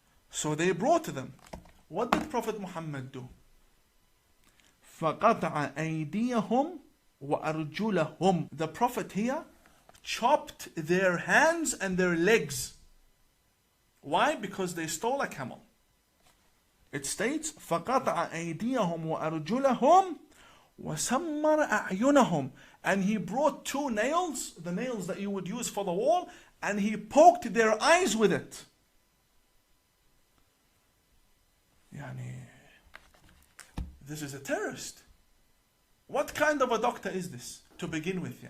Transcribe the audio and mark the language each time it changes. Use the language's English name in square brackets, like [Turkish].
[English] So they brought them. What did Prophet Muhammad do? [Arabic] فَقَطَعَ أَيْدِيَهُمْ وَأَرْجُلَهُمْ. [English] The Prophet here chopped their hands and their legs. Why? Because they stole a camel. It states [Arabic] فَقَطَعَ أَيْدِيَهُمْ وَأَرْجُلَهُمْ وَسَمَّرَ أَعْيُنَهُمْ. [English] And he brought two nails, the nails that you would use for the wall, and he poked their eyes with it. This is a terrorist. What kind of a doctor is this to begin with?